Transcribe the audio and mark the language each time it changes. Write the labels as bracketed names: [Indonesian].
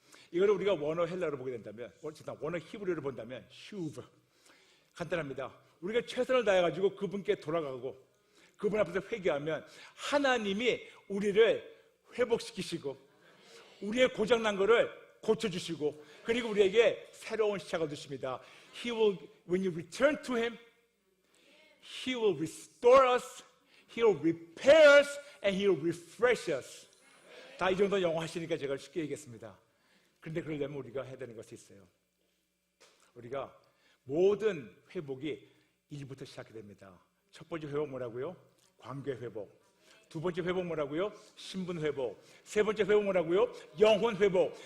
[Korean] 이거를 우리가 원어 헬라어로 보게 된다면, 원어 히브리어로 본다면 슈브. 간단합니다. 우리가 최선을 다해가지고 그분께 돌아가고 그분 앞에서 회개하면 하나님이 우리를 회복시키시고 우리의 고장난 거를 고쳐주시고, 그리고 우리에게 새로운 시작을 주십니다. [English] When you return to Him, He will restore us, He will repair us, and He will refresh us. [Korean] 다 이 정도 영어 하시니까 제가 쉽게 얘기했습니다. 그런데 그러려면 우리가 해야 되는 것이 있어요. 우리가 모든 회복이 일부터 시작이 됩니다. 첫 번째 회복 뭐라고요? 관계 회복. 두 번째 회복 뭐라고요? 신분 회복. 세 번째 회복 뭐라고요? 영혼 회복.